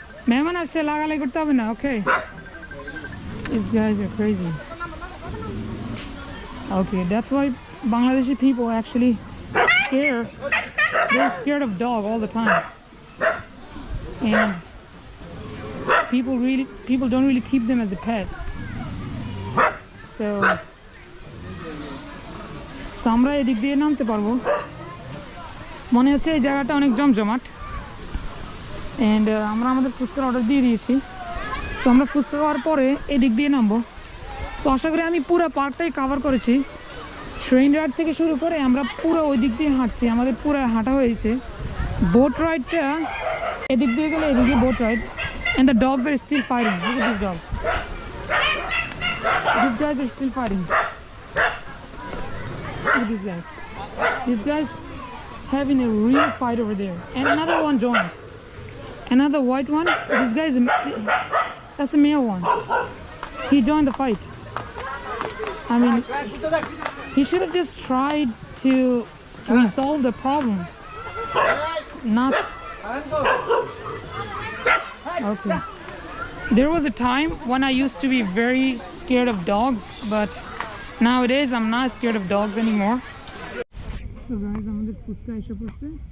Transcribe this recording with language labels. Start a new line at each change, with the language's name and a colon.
Bangla: Mehman ashe lagalai korte hobe na, okay?
English: These guys are crazy. Okay, that's why Bangladeshi people actually they're scared of dog all the time. And people don't really keep them as a pet.
Bangla: So আমরা এদিক দিয়ে নামতে পারবো। মনে হচ্ছে এই জায়গাটা অনেক জমজমাট। অ্যান্ড আমরা আমাদের ফুচকার অর্ডার দিয়ে দিয়েছি। সো আমরা ফুচকা খাওয়ার পরে এই দিক দিয়ে নামবো। সো আশা করি আমি পুরো পার্কটাই কভার করেছি, ট্রেন রাইড থেকে শুরু করে আমরা পুরো ওই দিক দিয়ে হাঁটছি, আমাদের পুরো হাঁটা হয়েছে। বোট রাইডটা এদিক দিয়ে গেলে এদিকে boat ride.
English: And the dogs are still fighting. Look at this dogs, these guys are still fighting. Look at these guys. These guys having a real fight over there. And another one joined. Another white one. This guy is that's a male one. He joined the fight. I mean, he should have just tried to resolve the problem. Not okay. There was a time when I used to be very scared of dogs, but nowadays I'm not scared of dogs anymore.
Bangla: So guys, আমাদের ফুচকা এসে পড়ছে।